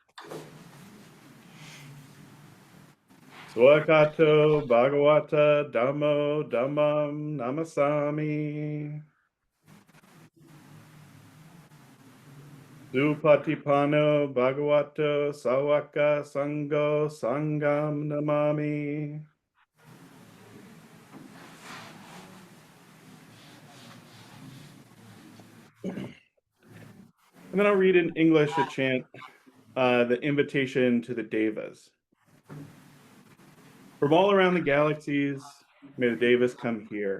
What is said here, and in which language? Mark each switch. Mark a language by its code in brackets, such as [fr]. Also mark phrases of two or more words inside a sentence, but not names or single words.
[pi] Swakato Bhagavata Dhammo Dhammam Namasami. Supatipano Bhagavato Sawaka Sango Sangam Namami. [en] And then I'll read in English a chant, the invitation to the Devas. From all around the galaxies, may the Devas come here.